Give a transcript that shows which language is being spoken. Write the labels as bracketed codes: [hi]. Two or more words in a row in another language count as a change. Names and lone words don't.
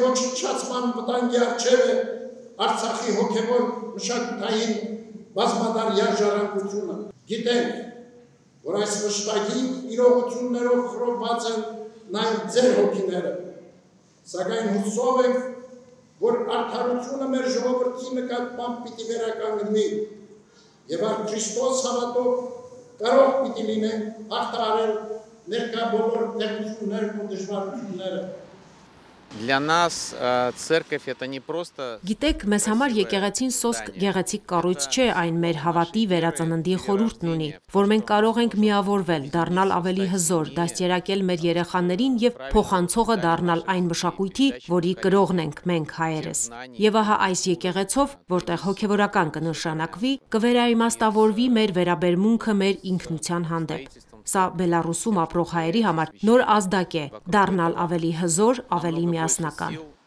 [hy] ոչնչացման վտանգի առջեւ է Արցախի հոգեվոր մշակութային բազմադարյա ժառանգությունը։ Գիտենք, որ այս վշտակի իրողություններով խռովված են նաեւ ձեր հոգիները, սակայն հուսով ենք, որ արդարությունը մեր ժողովրդի նկատմամբ պիտի վերականգնվի եւ Քրիստոս հավատով կարող պիտի լինենք հաղթահարել ներկա բոլոր դժվարություններն ու դժվարությունները։ [ru] Для нас церковь это не просто. [hy] Գիտեք, մեզ համար եկեղեցին սոսկ գեղեցիկ կառույց չէ, այն մեր հավատի վերածննդի խորհուրդն ունի, որ մենք կարող ենք միավորվել, դառնալ ավելի հզոր, դաստիարակել մեր երեխաներին եւ փոխանցողը դառնալ այն մշակույթի, որի կրողն ենք մենք հայերս։ Եվ ահա այս եկեղեցով, որտեղ հոգեվորական կնշանակվի, կվերաիմաստավորվի մեր վերաբերմունքը մեր ինքնության հանդեպ։ Սա Բելարուսում ապրող հայերի համար նոր ազդակ է, դառնալ ավելի հզոր, ավելի միասնական։